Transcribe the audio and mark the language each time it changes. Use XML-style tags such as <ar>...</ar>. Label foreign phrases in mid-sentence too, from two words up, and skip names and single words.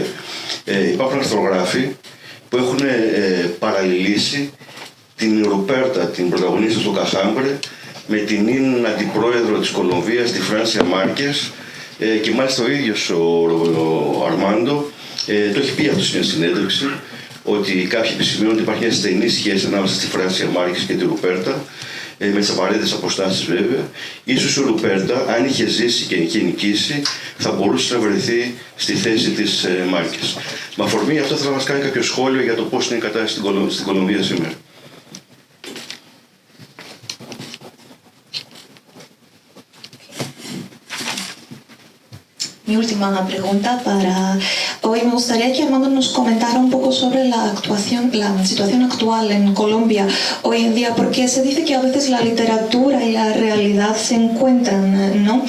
<el>Υπάρχουν αρθρογράφοι που έχουν παραλληλήσει την Ρουπέρτα, την πρωταγωνίστρια του Καχάμπρε, με την αντιπρόεδρο της Κολομβίας, τη Φράνσια Μάρκες, και μάλιστα ο ίδιος ο Αρμάντο το έχει πει αυτό σε μια συνέντευξη, ότι κάποιοι επισημαίνουν ότι υπάρχει μια στενή σχέση ανάμεσα στη Φράνσια Μάρκες και τη Ρουπέρτα, με τις απαραίτητες αποστάσεις βέβαια. Ίσως η Ρουπέρτα, αν είχε ζήσει και είχε νικήσει, θα μπορούσε να βρεθεί στη θέση της Μάρκες. Με αφορμή αυτό θα μας κάνει κάποιο σχόλιο για το πώς είναι η κατάσταση στην Κολομβία σήμερα.</el> <es>Mi última pregunta para hoy. Me gustaría que Armando nos comentara un poco sobre la situación actual en Colombia hoy en día, porque se dice que a veces la literatura y la realidad se encuentran, ¿no?</es>